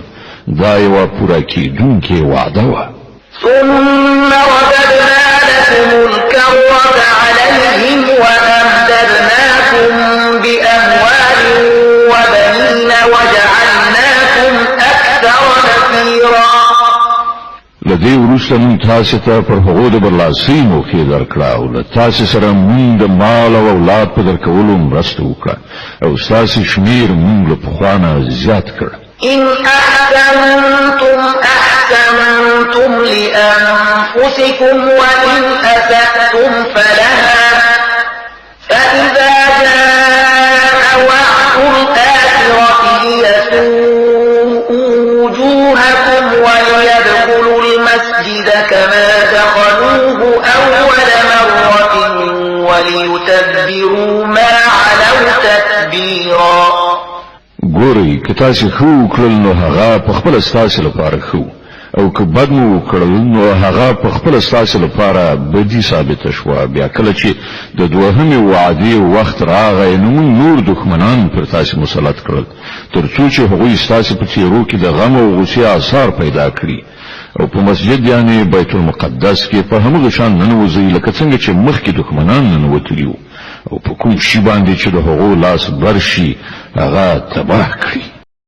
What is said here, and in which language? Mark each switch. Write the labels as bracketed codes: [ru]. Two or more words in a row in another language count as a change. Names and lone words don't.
[ps] دا یوه پوره کېدونکې وعده وه. [ar] ثم رددنا لكم الكرة عليهم وأمددناكم بأموال وبنين وجعلناكم أكثر نفيرا. [ps] لدې وروسته موږ تاسو ته پر هغو د برلاسۍ موقع درکړه او له تاسو سره موږ د مال او اولاد په درکولو مرسته وکړه او ستاسو شمیر موږ له پخوا نه زیات کړ. [ar] إن أحسنتم أحسنتم لأنفسكم وإن أسأتم فلها فإذا جاء وعد الآخرة ليسوءوا وجوهكم وليدخلوا المسجد كما دخلوه أول مرة وليتبروا ما علوا تتبيرا. [ps] ګورئ که تاسو ښه وکړل نو هغه په خپله ستاسو لپاره ښه او که بد مو وکړل نو هغه په خپله ستاسو لپاره بدي ثابته شوه. بیا کله چې د دوهمې وعدې وخت راغی نو موږ نور دښمنان پر تاسو مسلط کړل تر څو چې هغوی ستاسو په څېرو کې د غم او غوسې آثار پیدا کړي او په مسجد یعنی بیت المقدس کې په همغه شان ننوځئ لکه څنګه چې مخکې دښمنان ننوتلي وو او په کوم شي باندې چې د هغو لاس بر شي هغه تباه کړي.